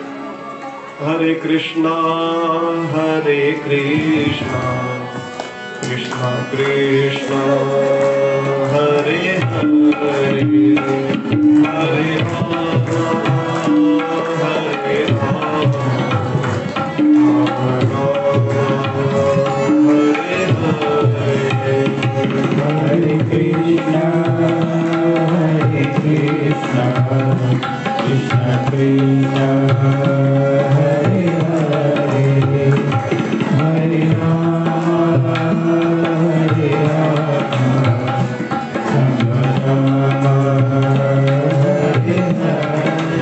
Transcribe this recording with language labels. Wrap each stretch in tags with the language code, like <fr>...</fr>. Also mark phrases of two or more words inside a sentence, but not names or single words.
<sa>હરે કૃષ્ણ હરે કૃષ્ણ કૃષ્ણ કૃષ્ણ હરે હરે હરે રામ હરે રામ Hare Krishna, Krishna Krishna, Hare Hare, Hare Rama, Hare Rama, Rama Rama, Hare Hare.</sa>